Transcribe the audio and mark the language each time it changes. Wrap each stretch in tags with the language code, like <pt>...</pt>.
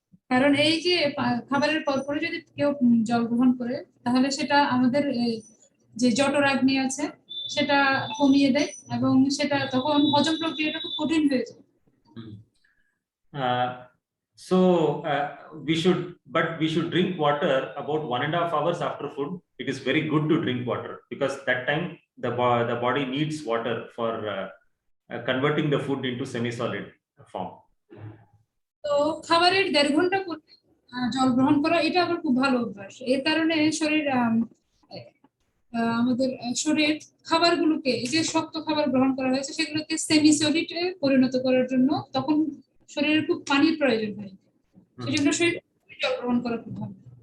<bn>কারণ এই যে খাবারের পরে যদি কেউ জল গ্রহণ করে তাহলে সেটা আমাদের যে জঠরাগ্নি আছে সেটা কমিয়ে দেয় এবং সেটা তখন হজম প্রক্রিয়াটা খুব কঠিন হয়ে যায়।</bn> <en>So we should drink water about 1.5 hours after food. It is very good to drink water because that time the body needs water for converting the food into semi-solid form.</en> <bn>তো খাবারের 1.5 ঘন্টা পরে জল গ্রহণ করা এটা আবার খুব ভালো অভ্যাস। এর কারণে শরীর আমাদের শরীর খাবারগুলোকে যে শক্ত খাবার গ্রহণ করা হয়েছে সেগুলোকে সেমি সলিডে পরিণত করার জন্য তখন শরীরের খুব পানির প্রয়োজন হয়, সেজন্য শরীর জল গ্রহণ করা খুব ভালো।</bn>